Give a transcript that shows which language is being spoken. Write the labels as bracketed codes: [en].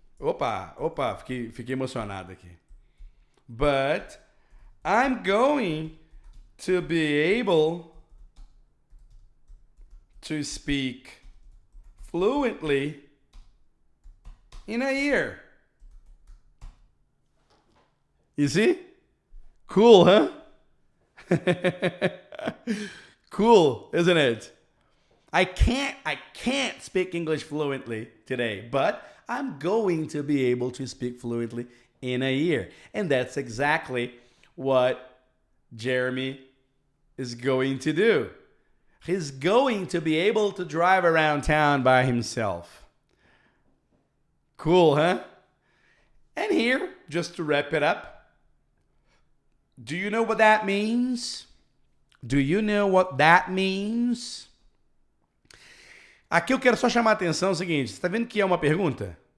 [pt] Opa, fiquei emocionado aqui. [en] But I'm going to be able to speak fluently in a year. You see? Cool, huh? Cool, isn't it? I can't speak English fluently today, but I'm going to be able to speak fluently in a year. And that's exactly what Jeremy is going to do. He's going to be able to drive around town by himself. Cool, huh? And here, just to wrap it up, do you know what that means? Do you know what that means? [pt] Aqui eu quero só chamar a atenção, é o seguinte, você está vendo que é uma pergunta?